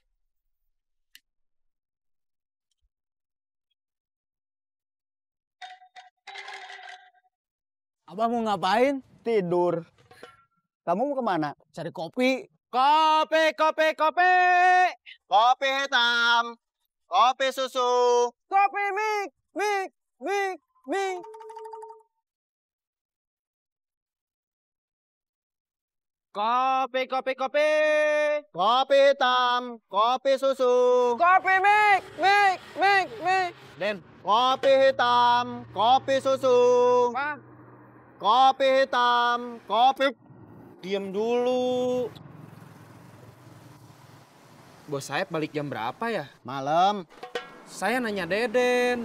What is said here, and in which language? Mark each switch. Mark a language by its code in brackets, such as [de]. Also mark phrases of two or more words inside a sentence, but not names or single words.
[id] Abah mau ngapain? Tidur. Kamu mau kemana? Cari kopi. Kopi, kopi, kopi. Kopi hitam. Kopi susu. Kopi mik, mik, mik, mik. Kopi, kopi, kopi. Kopi hitam. Kopi susu. Kopi mik, mik, mik, mik. Den, Kopi hitam. Kopi susu. apa? Kopi hitam. Kopi... Diam dulu. Bos Saeb balik jam berapa ya? Malam. Saya nanya Deden.